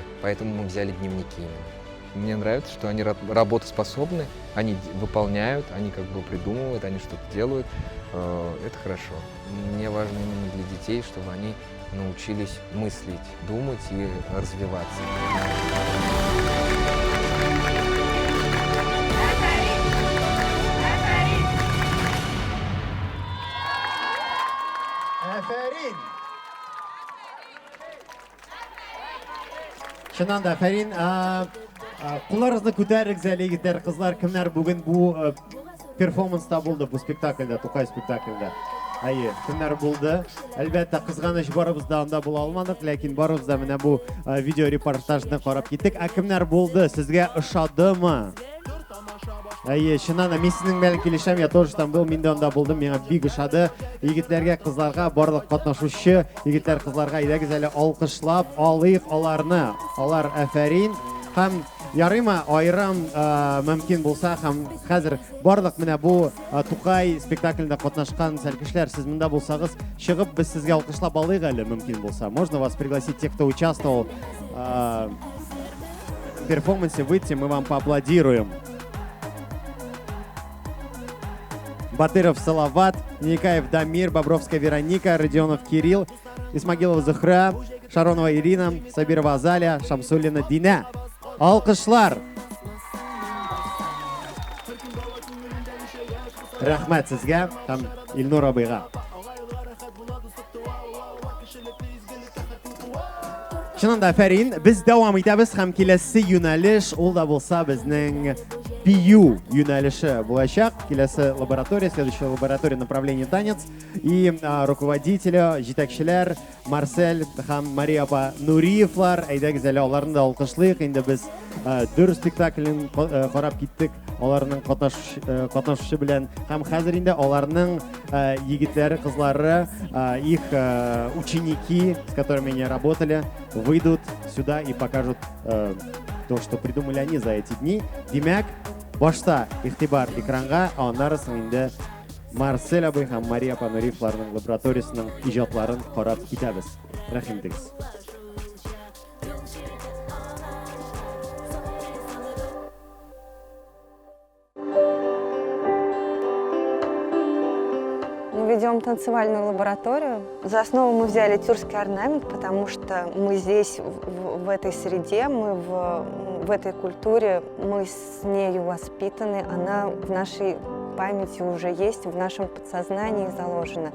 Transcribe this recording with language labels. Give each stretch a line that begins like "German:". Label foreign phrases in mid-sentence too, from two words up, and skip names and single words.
Russian: Поэтому мы взяли дневники именно. Мне нравится, что они работоспособны, они выполняют, они как бы придумывают, они что-то делают. Это хорошо. Мне важно именно для детей, чтобы они научились мыслить, думать и развиваться.
Tatar: Шуннан да афәрин. Кулларыгызны күтәрегез әле, егетләр, кызлар, кемнәр бүген бу перформанста булды, бу спектакльдә, Тукай спектакльдә. Әйе, кемнәр булды? Әлбәттә, кызганыч барыбыз да анда була алмадык, ләкин барыбыз да менә бу видеорепортажны карап киттек. Кемнәр булды? Сезгә ошадымы? Әйе, чыннан да мин сезнең белән килешәм,
Russian: я тоже там был,
Tatar: мин дә анда булдым, миңа бик ошады. Егетләргә, кызларга, барлык катнашучы егетләр, кызларга әйдәгез әле алкышлап алыйк аларны. Алар афәрин. Һәм ярыймы айрым мөмкин булса, һәм хәзер барлык менә бу Тукай спектаклендә катнашкан сәлкешләр, сез монда булсагыз, чыгып без сезгә алкышлап алыйк әле, мөмкин булса.
Russian: Можно вас пригласить, те, кто участвовал в перформансе, выйти, мы вам поаплодируем. Батыров Салават, Никаев Дамир, Бобровская Вероника, Родионов Кирилл, Исмагилова Зухра, Шаронова Ирина, Сабирова Азалия, Шамсуллина Дина.
Tatar: Алкышлар! Рәхмәт сезгә һәм Илнур абыйга. Чыннан да афәрин, біз дәвам итәбез һәм киләсе юнәлеш ул да булса безнең бию юнәлеше булачак. Киләсе лаборатория,
Russian: следующая лаборатория направление танец. И руководители,
Tatar: җитәкчеләр Марсель һәм Мария апа Нуриевлар, әйдәгез әле аларны да алкышлыйк. Инде без дүр спектаклен карап киттек аларның катнашучы белән. Һәм хәзер инде аларның егетләре, кызлары,
Russian: их ученики, с которыми они работали, выйдут сюда и покажут то, что придумали они за эти дни.
Tatar: Демәк, башта игътибар экранга, аннары соң инде Марсель абый һәм Мария апа Нуриевларның лабораториясының иҗатларын карап китәбез. Рәхим итегез.
Russian: Мы ведем танцевальную лабораторию. За основу мы взяли тюркский орнамент, потому что мы здесь, в этой среде, мы в этой культуре, мы с нею воспитаны, она в нашей памяти уже есть, в нашем подсознании заложено.